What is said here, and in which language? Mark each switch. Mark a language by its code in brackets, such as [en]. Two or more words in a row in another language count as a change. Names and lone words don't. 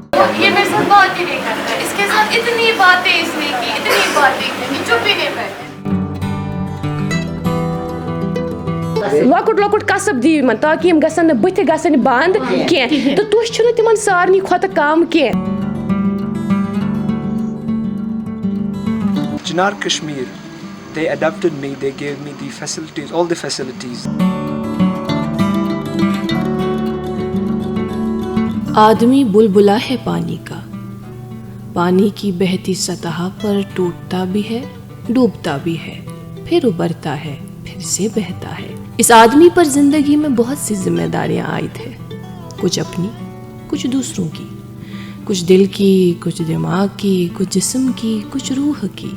[ur] یہ میرے ساتھ بات ہی نہیں کرتا ہے. اس کے ساتھ اتنی باتیں اس نے کی, اتنی باتیں کی, چپ ہی نہیں بیٹھے. [ks] لۄکُٹ لۄکُٹ کسب دِیِو یِمن تاکہِ یِم گژھن نہٕ بٕتھِ گژھٕنۍ بنٛد کینٛہہ تہٕ تُہۍ چھِو نہٕ تِمن سارنٕے کھۄتہٕ کم کینٛہہ. [en] Chinar Kashmir, they adopted me, they gave me the facilities, all the facilities. [ur] آدمی بلبلا ہے پانی کا, پانی کی بہتی سطح پر ٹوٹتا بھی ہے, ڈوبتا بھی ہے, پھر ابھرتا ہے, پھر سے بہتا ہے. اس آدمی پر زندگی میں بہت سی ذمہ داریاں عائد ہیں, کچھ اپنی, کچھ دوسروں کی, کچھ دل کی, کچھ دماغ کی, کچھ جسم کی, کچھ روح کی.